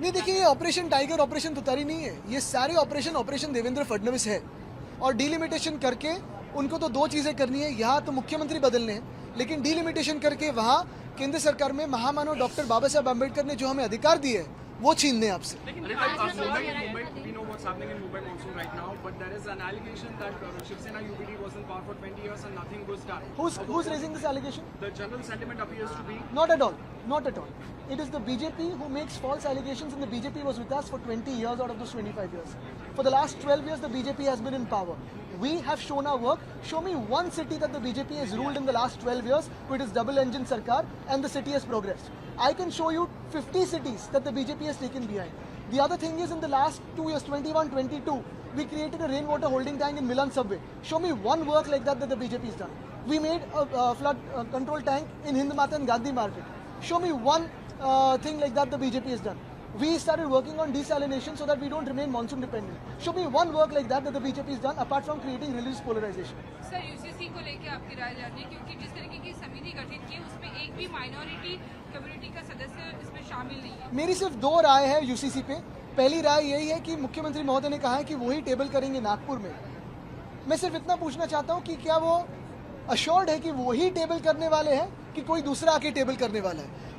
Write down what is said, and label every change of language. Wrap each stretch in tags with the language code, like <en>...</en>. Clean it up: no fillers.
<hi>नहीं, देखिए, ये ऑपरेशन टाइगर, ऑपरेशन तुतारी नहीं है, ये सारे ऑपरेशन देवेंद्र फडणवीस है। और डिलिमिटेशन करके उनको तो दो चीजें करनी है, यहाँ तो मुख्यमंत्री बदलने हैं, लेकिन डिलिमिटेशन करके वहाँ केंद्र सरकार में महामानव डॉक्टर बाबा साहब अम्बेडकर ने जो हमें अधिकार दिए है वो छीनने आपसे।</hi> <en>We know what's happening in Mumbai monsoon right now, but there is an allegation that Shiv Sena UBD was in power for 20 years and nothing was done. Who's raising this allegation? The general sentiment appears to be Not at all. Not at all. It is the BJP who makes false allegations, and the BJP was with us for 20 years out of those 25 years. For the last 12 years, the BJP has been in power. We have shown our work. Show me one city that the BJP has ruled in the last 12 years with its double-engine sarkar and the city has progressed. I can show you 50 cities that the BJP has taken behind. The other thing is, in the last 2 years, 21-22, we created a rainwater holding tank in Milan subway. Show me one work like that the BJP has done. We made a flood control tank in Hind Mata and Gandhi Market. Show me one thing like that the BJP has done. We started working on desalination so that we don't remain monsoon dependent. Show me one work like that the BJP has done apart from creating religious polarization.</en> <hi>Sir, UCC को लेके आपकी राय जाननी है, क्योंकि जिस तरीके की समिति गठित की है उसमें एक भी माइनॉरिटी कम्युनिटी का सदस्य इसमें शामिल नहीं है। मेरी सिर्फ दो राय है यूसीसी पे। पहली राय यही है कि मुख्यमंत्री महोदय ने कहा है कि वही टेबल करेंगे नागपुर में। मैं सिर्फ इतना पूछना चाहता हूँ कि क्या वो अश्योर्ड है कि वही टेबल करने वाले हैं कि कोई दूसरा आके टेबल करने वाला है।</hi>